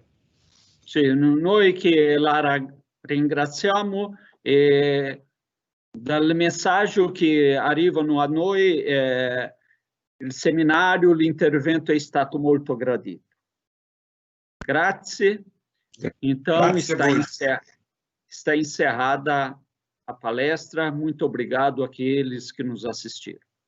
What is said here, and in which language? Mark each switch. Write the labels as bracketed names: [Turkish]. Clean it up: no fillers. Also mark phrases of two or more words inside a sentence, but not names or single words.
[Italian] Sì, noi che la ringraziamo e dal messaggio che arrivano a noi Il seminario, l'intervento è stato molto gradito. Grazie. [Portuguese] Então, está encerrada a palestra. Muito obrigado àqueles que nos assistiram.